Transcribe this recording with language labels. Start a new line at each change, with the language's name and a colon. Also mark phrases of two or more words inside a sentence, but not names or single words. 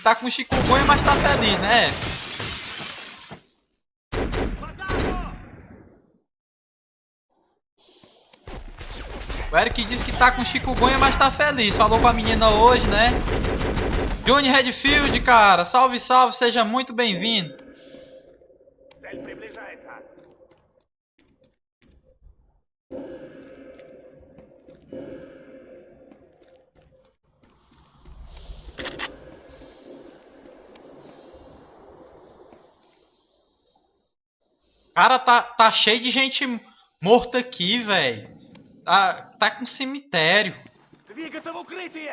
Portuguese: Tá com chikungunya, mas tá feliz, né? O Eric disse que tá com chikungunya, mas tá feliz. Falou com a menina hoje, né? Johnny Redfield, cara, salve, salve, seja muito bem-vindo.
Russian: Цель приближается.
Portuguese: Cara, tá cheio de gente morta aqui, velho. Tá com cemitério.
Russian: Двигаться в укрытие!